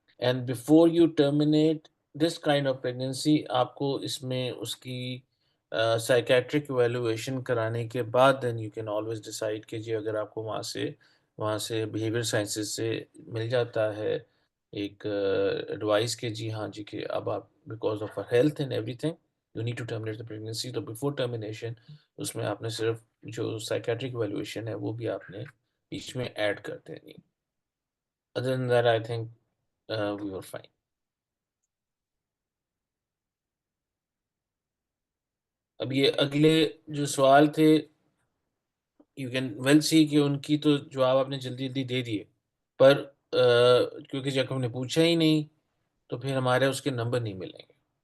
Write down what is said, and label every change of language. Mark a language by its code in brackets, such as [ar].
[en] and before you terminate this kind of pregnancy [hi] आपको इसमें उसकी साइकेट्रिक इवैल्यूएशन कराने के बाद [en] then you can always decide [hi] कि जी अगर आपको वहाँ से बिहेवियर साइंसेस से मिल जाता है एक एडवाइस के जी हाँ जी कि अब आप [en] because of health and everything you need to terminate the pregnancy, [hi] तो बिफोर टर्मिनेशन उसमें आपने सिर्फ जो साइकेट्रिक इवैल्यूएशन है वो भी आपने बीच में ऐड कर देनी. [en] Other than that, I think we were fine. [hi] अब ये अगले जो सवाल थे [en] you can well see [hi] कि उनकी तो जवाब आपने जल्दी जल्दी दे दिए, पर क्योंकि जब हमने पूछा ही नहीं तो फिर हमारे उसके नंबर नहीं मिलेंगे.